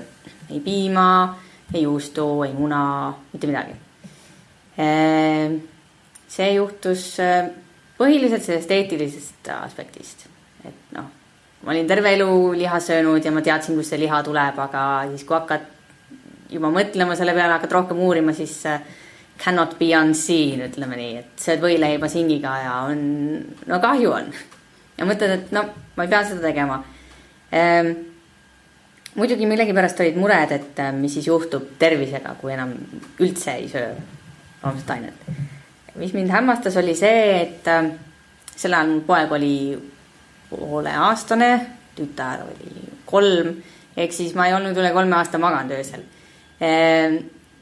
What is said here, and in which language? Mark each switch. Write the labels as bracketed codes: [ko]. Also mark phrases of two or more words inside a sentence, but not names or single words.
[et] Ei piima, ei juustu, ei muna, mitte midagi. See juhtus põhiliselt sellest eetilisest aspektist. Et ma olin terve elu liha söönud ja ma teadsin, kus see liha tuleb, aga siis kui hakkad juba mõtlema selle peale, hakkad rohkem uurima, siis [en] cannot be unseen, [et] ütleme nii, et sööd võileiba singiga ja kahju on. Ja mõtled, et ma ei pea seda tegema. Muidugi millegipärast olid mured, et mis siis juhtub tervisega, kui enam üldse ei söö loomset ainet. Mis mind hämmastas oli see, et sel ajal mul poeg oli 5,5-aastane, tütar oli 3, ehk siis ma ei olnud üle 3 aasta maganud öösel.